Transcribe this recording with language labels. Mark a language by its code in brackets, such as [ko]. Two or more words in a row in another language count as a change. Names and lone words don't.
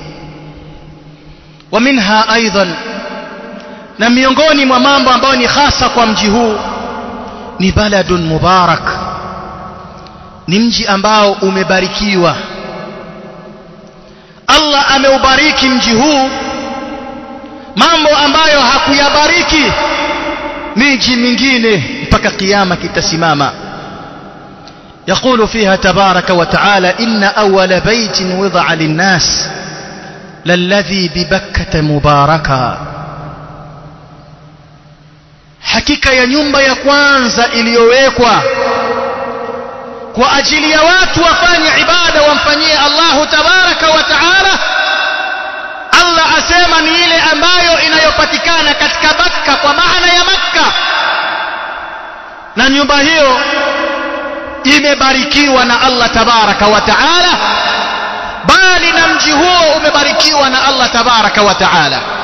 [sw] Wa minha aidan, na miongoni mwa mambo ambayo ni hasa kwa mji huu ni [ar] بلد مبارك, [sw] ni mji ambao umebarikiwa. Allah ameubariki mji huu mambo ambayo hakuyabariki miji mingine mpaka kiyama kitasimama. [ar] يقول فيها تبارك وتعالى إن أول بيت وضع للناس للذي ببكة مباركا. [sw] hakika ya nyumba ya kwanza iliyowekwa kwa ajili ya watu wafanye ibada wamfanyie Allah [ar] تبارك وتعالى, [sw] Allah asema ni ile ambayo inayopatikana katika Makka, kwa maana ya Makka, na nyumba hiyo imebarikiwa na Allah [ar] تبارك وتعالى, [sw] bali na mji huo umebarikiwa na Allah [ar] تبارك وتعالى.